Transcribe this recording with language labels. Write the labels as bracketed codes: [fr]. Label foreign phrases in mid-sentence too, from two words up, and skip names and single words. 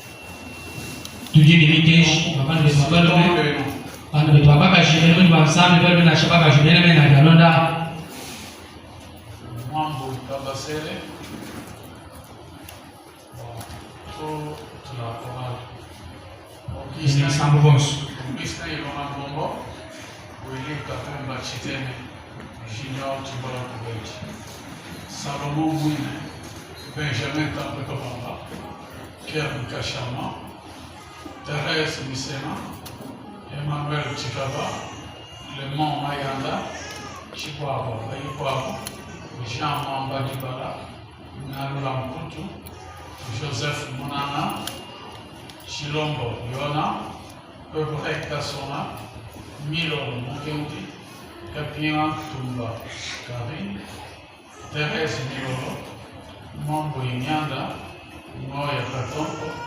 [lua] Tujinimike mabandi mabalome bana betu abakashimene bani bamsami bali bena shabakashimene mena galonda Mambo Kabasele. [fr] Tout la chorale. [lua] ina sambo bonso Krishna Ilona Bombo, Willie Katumba Chitene, Junior Tibola Kubeji, Salomon Wine, Benjamin Tampekobamba, Pierre Kachama, Thérèse Missena, Emmanuel Chikaba, Le Mont Mayanda, Chikwabo, Ayukwabo, Jean Mamba Dibala, Nalula Mkutu, Joseph Munana, Chilombo Yona, Peuple Kassona, Milo Mukendi, Kapien Tumba Karine, Thérèse Milolo, Mambo Inyanda, Moya Katompo,